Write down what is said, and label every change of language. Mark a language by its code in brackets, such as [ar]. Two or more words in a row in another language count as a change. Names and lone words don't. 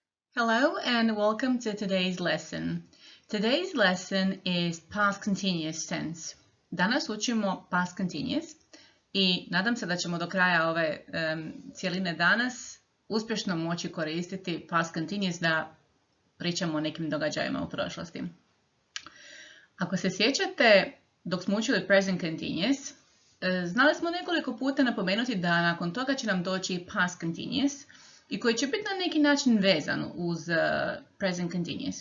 [en] Hello and welcome to today's lesson. Today's lesson is past continuous tense. [hr] Danas učimo [en] past continuous [hr] i nadam se da ćemo do kraja ove cijeline danas uspješno moći koristiti [en] past continuous [hr] da pričamo o nekim događajima u prošlosti. Ako se sjećate, dok smo učili [en] present continuous, [hr] znali smo nekoliko puta napomenuti da nakon toga će nam doći [en] past continuous [hr] i koji će biti na neki način vezan uz [en] present continuous.